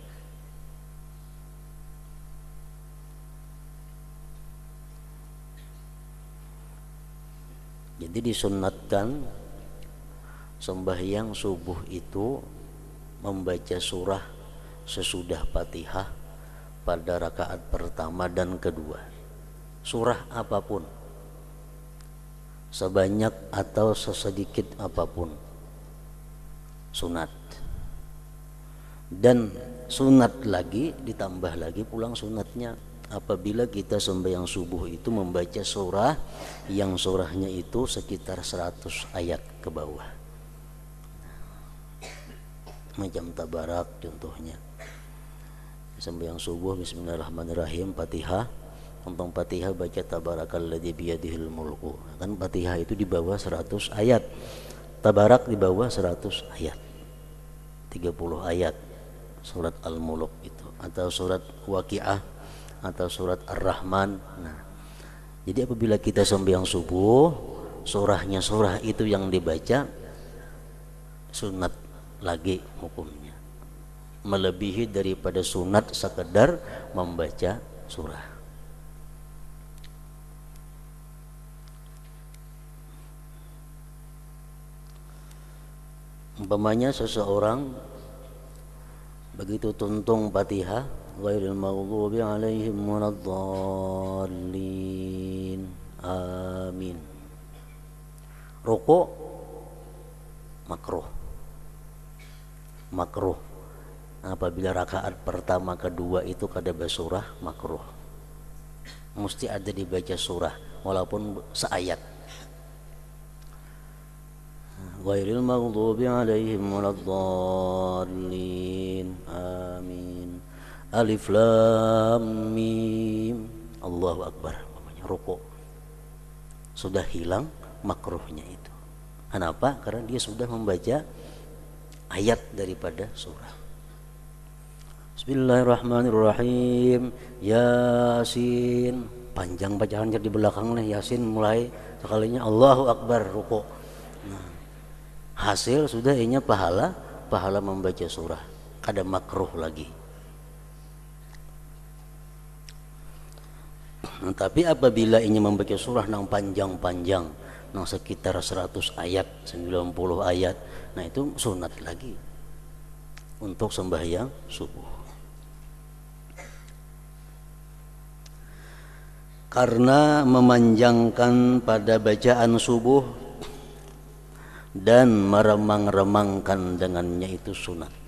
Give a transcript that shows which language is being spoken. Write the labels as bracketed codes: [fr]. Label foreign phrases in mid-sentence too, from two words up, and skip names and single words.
[id] Jadi disunatkan sembahyang subuh itu membaca surah sesudah Fatihah pada rakaat pertama dan kedua. Surah apapun, sebanyak atau sesedikit apapun, sunat. Dan sunat lagi, ditambah lagi pulang sunatnya apabila kita sembahyang subuh itu membaca surah yang surahnya itu sekitar 100 ayat ke bawah, macam Tabarak contohnya. Sembahyang subuh bismillahirrahmanirrahim, Fatihah, tentang Fatihah baca [ar] تبارك الذي بيده الملك. [id] Kan Fatihah itu di bawah 100 ayat, Tabarak di bawah 100 ayat, 30 ayat surat Al-Mulk itu, atau surat Waqiah atau surat Ar-Rahman. Nah, jadi apabila kita sembahyang subuh, surahnya surah itu yang dibaca, sunat lagi hukumnya, melebihi daripada sunat sekedar membaca surah. Umpamanya seseorang begitu tuntung Fatihah, [ar] غير المغضوب عليهم waladdallin, [id] amin, rukuk makruh apabila rakaat pertama kedua itu kada basurah, makruh, mesti ada dibaca surah walaupun seayat. [ar] غير المغضوب عليهم ولا الضالين آمين الم الله أكبر. [id] Rukuk sudah hilang makruhnya itu. Kenapa? Karena dia sudah membaca ayat daripada surah. [ar] Bismillahirrahmanirrahim, [id] Yasin, panjang bacaan di belakang nih, Yasin mulai sekalinya [ar] الله أكبر, [id] rukuk. Nah, hasil sudah inya pahala membaca surah, kada makruh lagi. Tapi apabila ingin membaca surah yang panjang-panjang, yang sekitar 100 ayat, 90 ayat, nah itu sunat lagi untuk sembahyang subuh. Karena memanjangkan pada bacaan subuh dan meremang-remangkan dengannya itu sunat.